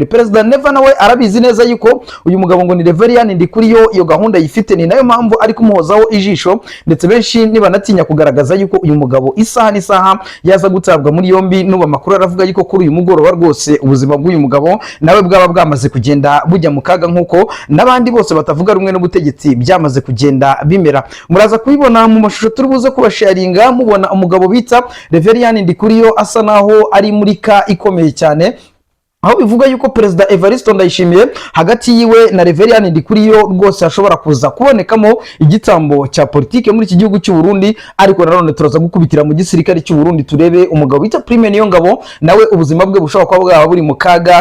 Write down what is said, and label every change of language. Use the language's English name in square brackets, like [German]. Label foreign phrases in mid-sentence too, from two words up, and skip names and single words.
[Kinyarwanda] Perezida Neva nawe arabizi neza yuko uyu mugabo ngo ni Reverien Ndikuriyo iyo gahunda yifite, ni nayo mpamvu ari kumuhozaho ijisho, ndetse benshi nibanatinya kugaragaza yuko uyu mugabo isaha n'isaha yaza gutabwa muri yombi. Nuba makuru aravuga yuko kuri uyu mugoroba rwose ubuzima bw'uyu mugabo nawe bwaba bwamaze kugenda bujya mu kaga, nkuko n'abandi bose batavuga rumwe n'ubutegetsi byamaze kugenda bimera. Muraza kubibona mu mashusho turi buze kubasharinga, mubona umugabo bita Reverien Ndikuriyo asa naho ari muri ka ikomeye cyane, aho bivuga yuko Perezida Evariste Ndayishimiye hagati yiwe na Reverien Ndikuriyo rwose hashobora kuza kubonekamo igitambo cya politike muri iki gihugu cy'u Burundi. Ariko nanone turaza gukubitira mu gisirikare cy'u Burundi turebe umugabo bita Prime Niyongabo nawe ubuzima bwe bushobora kuba bwaba buri mu kaga.